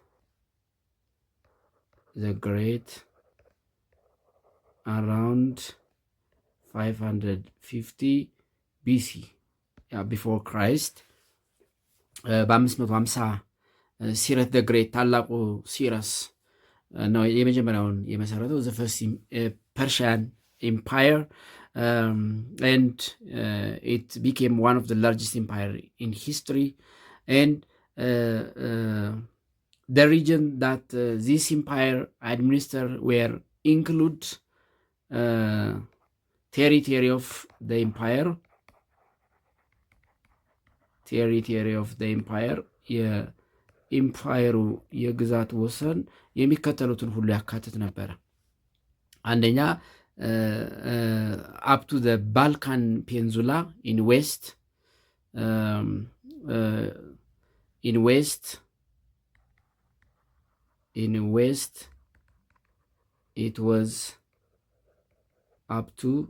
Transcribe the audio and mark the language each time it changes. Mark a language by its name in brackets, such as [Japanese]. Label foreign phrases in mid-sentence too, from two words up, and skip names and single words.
[English] around 550 BC before Christ. [Amharic] በ550 ሲረስ ደ ግሬት ታላቁ ሲረስ ነው የመጀመሪያውን የመሰረተው [English] the first Persian empire. And it became one of the largest empire in history. And the region that this empire administered were include territory of the empire [Amharic] የኢምፓየሩ የግዛት ወሰን የሚከተሉትን ሁሉ ያካትት ነበረ። [English] አንደኛ up to the Balkan Peninsula in west. In west it was up to